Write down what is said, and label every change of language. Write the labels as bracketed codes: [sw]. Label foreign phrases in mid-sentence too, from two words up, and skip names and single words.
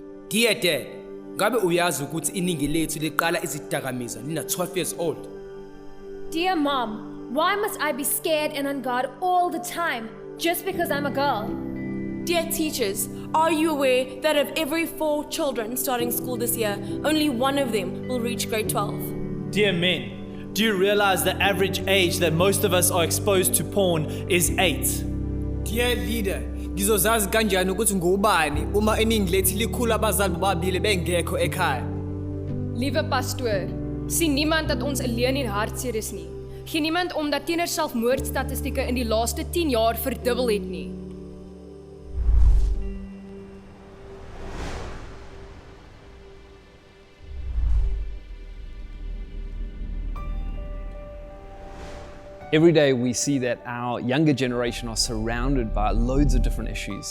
[en] Dear Dad, [zu] ngabe uyazi ukuthi iningi lethu liqala izidakamizwa lina [en] 12 years old? Dear Mom, why must I be scared and on guard all the time just because I'm a girl? Dear teachers, are you aware that of every 4 children starting school this year, only one of them will reach grade 12? Dear men, do you realize the average age that most of us are exposed to porn is 8? Dear leader, [zu] ngizozazi kanjani ukuthi ngubani uma iningi lethu likhulu abazali bobabili bengekho ekhaya? [af] Liewe pastoor, sien niemand dat ons alleen en hartseer is nie. Geen niemand omdat tienerselfmoordstatistieke in die laaste 10 jaar verdubbel het nie. [en] Every day we see that our younger generation are surrounded by loads of different issues.